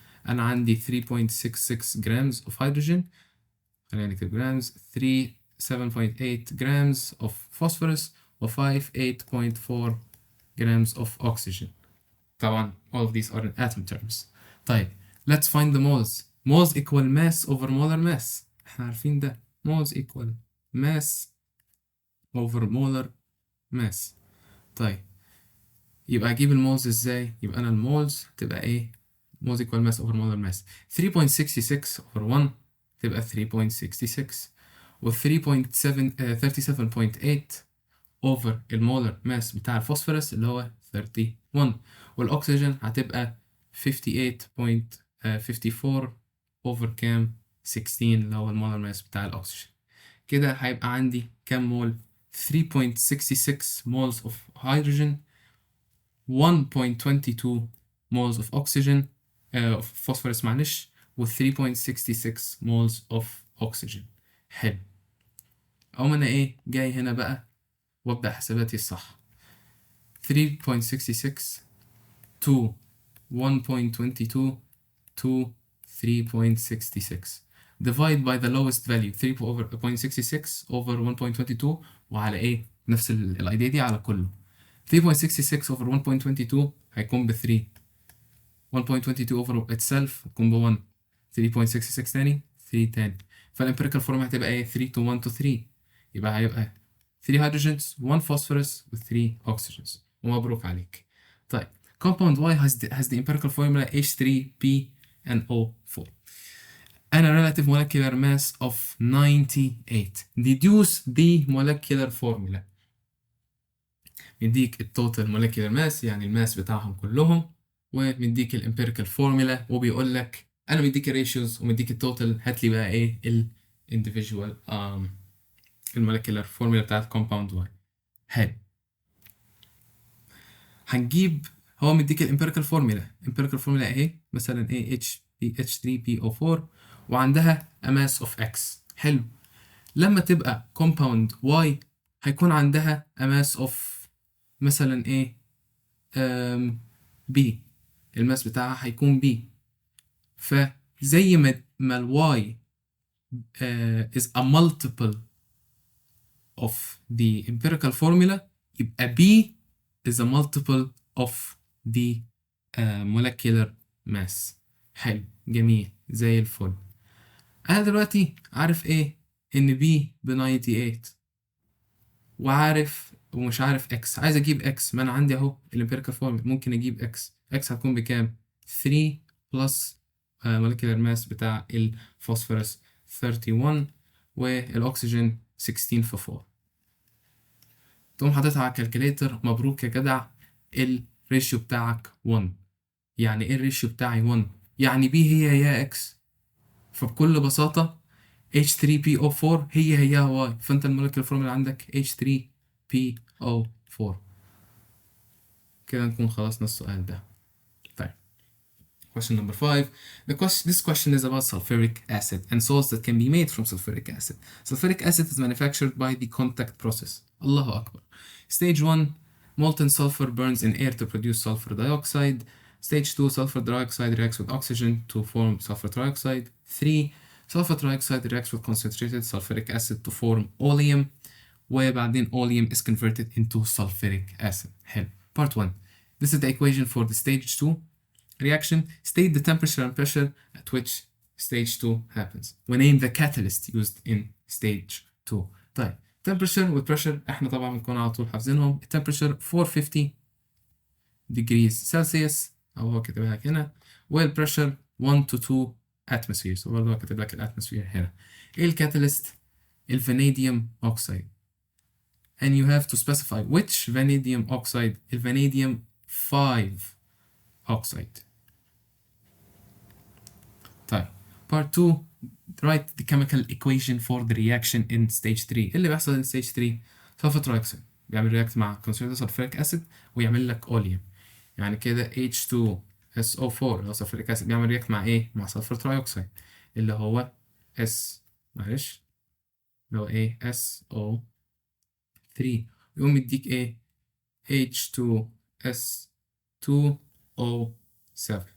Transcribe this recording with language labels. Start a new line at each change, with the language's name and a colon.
Arabic: انا عندي 3.66 جرامز of hydrogen، خلينا نكتب جرامز، 7.8 grams of phosphorus، و 8.4 grams of oxygen.
English: طبعا all of these are in atom terms. طيب let's find the moles. moles equal mass over molar mass، احنا عارفين ده. moles equal mass over molar mass.
Arabic: طيب يبقى اجيب المولز ازاي؟ يبقى انا المولز تبقى ايه؟ moles equal mass over molar mass. 3.66 over 1 تبقى 3.66، و 37.8 over المولر ماس بتاع الفوسفورس اللي هو 31، والأكسجين هتبقى 58.54 over كام؟ 16 اللي هو المولر ماس بتاع الأكسجين. كده هيبقى عندي كام مول؟
English: 3.66 moles of hydrogen، 1.22 moles of oxygen of phosphorus معلش، و 3.66 moles of oxygen.
Arabic: حلو. أقوم أنا إيه؟ جاي هنا بقى وابدأ حساباتي الصح.
English: 3.66 to 1.22 to 3.66. divide by the lowest value 3.66 over 1.22،
Arabic: وعلى ايه؟ نفس الايديا دي على كله. 3.66 over 1.22 هيكون ب 3، 1.22 over itself هيكون ب 1، 3.66 تاني، 3 تاني. فالامبيريكال فورم هتبقى ايه؟ 3 to 1 to 3، يبقى هيبقى 3 hydrogens 1 phosphorus و 3 oxygens. ومبروك عليك.
English: طيب compound Y has the empirical formula H3PNO4 and a relative molecular mass of 98. deduce the molecular formula.
Arabic: مديك التوتال molecular mass يعني الماس بتاعهم كلهم، ومديك الامبيريكال فورمولا، وبيقول لك انا مديك الريشيوز ومديك التوتال، هات لي بقى ايه الانديفيدوال المولكيولر فورمولا بتاعت كومباوند واي. حلو. هنجيب، هو مديك الامبيريكال فورمولا اهي، مثلا ايه H3PO4 وعندها a mass of X. حلو. لما تبقى كومباوند Y هيكون عندها a mass of مثلا ايه B، الماس بتاعها هيكون B.
English: فزي ما ال Y is a multiple of the empirical formula، يبقى B is a multiple of the molecular mass.
Arabic: حلو جميل زي الفل. أنا دلوقتي عارف إيه؟ إن B ب 98، وعارف ومش عارف X. عايز أجيب X، ما أنا عندي أهو الامبيريكال فورمولا، ممكن أجيب X. X هتكون بكام؟ 3 plus molecular mass بتاع الفوسفورس 31 والأكسجين 16 في 4. تقوم حاططها على الكالكوليتر. مبروك يا جدع، الريشيو بتاعك 1. يعني ايه الريشيو بتاعي 1؟ يعني بي هي يا اكس، فبكل بساطة H3PO4 هي واي، فانت المولكيولر فورمولا عندك H3PO4. كده نكون خلصنا السؤال ده.
English: طيب question number 5. This question is about sulfuric acid and salts that can be made from sulfuric acid. Sulfuric acid is manufactured by the contact process.
Arabic: الله أكبر.
English: Stage 1, molten sulfur burns in air to produce sulfur dioxide. Stage 2, sulfur dioxide reacts with oxygen to form sulfur trioxide. 3, sulfur trioxide reacts with concentrated sulfuric acid to form oleum. وبعدين oleum is converted into sulfuric acid. حلو. Part 1. This is the equation for the stage 2 reaction. State the temperature and pressure at which stage 2 happens. ونame the catalyst used in stage 2.
Arabic: طيب temperature و pressure احنا طبعا بنكون على طول حافظينهم.
English: temperature 450 degrees Celsius
Arabic: او هو كاتب لك هنا، والpressure 1 to 2 atmospheres، وبرضه هو كاتب لك الاتموسفير هنا. ايه الكاتاليست؟ الفانيديوم اوكسيد.
English: and you have to specify which vanadium oxide. الفانيديوم 5 oxide. طيب part 2. write the chemical equation for the reaction in stage 3.
Arabic: اللي بيحصل in stage 3 sulfur trioxide بيعمل رياكت مع concentrated sulfuric acid ويعمل لك oleum. يعني كده H2SO4 اللي هو sulfuric acid بيعمل رياكت مع ايه؟ مع sulfur trioxide اللي هو معلش اللي هو ايه؟ SO3. يقوم يديك ايه؟ H2S2O7.